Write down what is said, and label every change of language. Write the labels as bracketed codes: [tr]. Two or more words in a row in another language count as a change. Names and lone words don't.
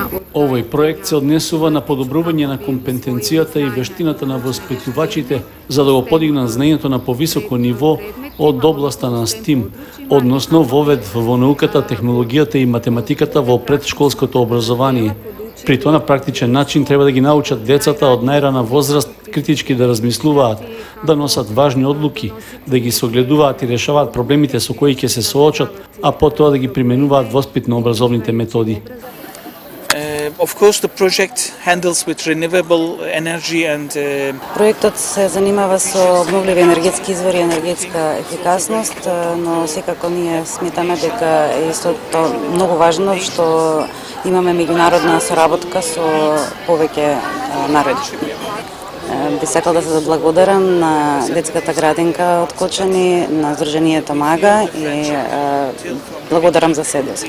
[mk] Овој проект се однесува на подобрување на компетенцијата и вештината на воспитувачите за да го подигнат знаењето на повисоко ниво од областа на STEAM, односно вовед во науката, технологијата и математиката во предшколското образование. При тоа на практичен начин треба да ги научат децата од најрана возраст критички да размислуваат, да носат важни одлуки, да ги согледуваат и решаваат проблемите со кои ќе се соочат, а потоа да ги применуваат воспитно-образовните методи. [en] Of course, the project handles with renewable energy and [mk] Проектот се занимава со обновливи енергетски извори и енергетска ефикасност, но секако ние сметаме дека е исто многу важно што имаме меѓународна соработка со повеќе народи. Би сакал да се заблагодарам на детската градинка од Кочани, на Сдруженијето Мага и благодарам за седост.